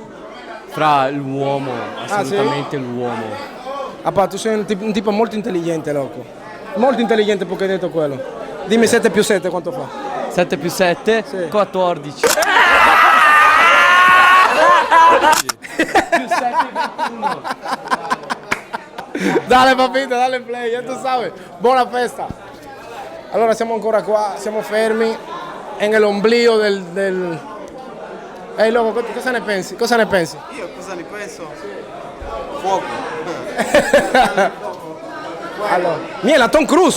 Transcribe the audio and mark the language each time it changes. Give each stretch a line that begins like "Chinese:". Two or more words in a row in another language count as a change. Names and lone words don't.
Italian: Fra l'uomo, assolutamente sì? l'uomo. Tu sei un tipo molto intelligente, loco. Molto intelligente perché hai detto quello. Dimmi 7 più 7 quanto fa? 7 più 7? Sì. 14. Più 7 21.
Spanish: Dale papito, dale play, ya tu sabes.
Italian: Buona festa. Allora siamo ancora qua, siamo fermi nell'oblio del... Ehi loco, cosa ne pensi? Cosa ne pensi? Io cosa ne penso? Fuoco. Allora, Miela, Tom Cruise.